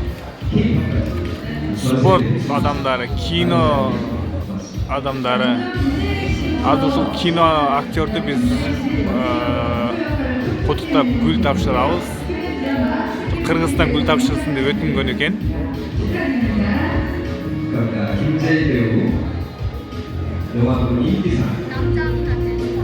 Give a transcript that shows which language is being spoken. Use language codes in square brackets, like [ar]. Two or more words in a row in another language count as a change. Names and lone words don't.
[ky] Sport адамдары, кино адамдары. Азыр ушул кино актерді биз куттуктап гүл тапшырабыз. Кыргызстан гүл тапшырсын деп өтүнгөн экен. [ko] 김재희 배우 영화배우 인기상